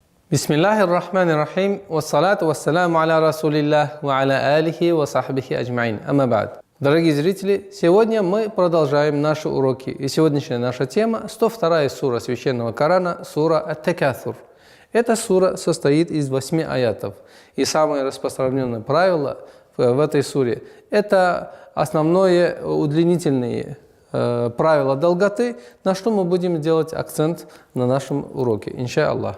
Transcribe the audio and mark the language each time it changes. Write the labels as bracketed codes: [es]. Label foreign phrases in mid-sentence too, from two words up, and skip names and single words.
[ar] بسم الله الرحمن الرحيم والصلاة والسلام على رسول الله وعلى آله وصحبه أجمعين. أما بعد. [ru] Дорогие зрители, сегодня мы продолжаем наши уроки. И сегодняшняя наша тема – 102 сура Священного Корана, сура Ат-Такасур. Эта сура состоит из 8 аятов. И самое распространенное правило в этой суре – это основное удлинительные правила долготы, на что мы будем делать акцент на нашем уроке, иншаллах.